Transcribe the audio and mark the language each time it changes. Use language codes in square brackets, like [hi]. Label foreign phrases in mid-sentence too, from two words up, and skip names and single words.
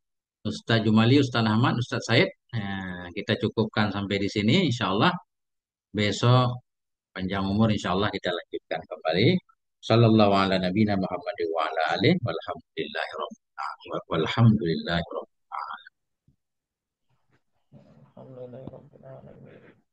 [id] Ustaz Jumali, Ustaz Ahmad, Ustaz Said. Nah, kita cukupkan sampai di sini. [ar] إن شاء الله [id] besok panjang umur [ar] إن شاء الله [id] kita lanjutkan kembali. [ar] صلى الله على نبينا محمد وعلى آله والحمد لله رب العالمين. الحمد لله رب العالمين.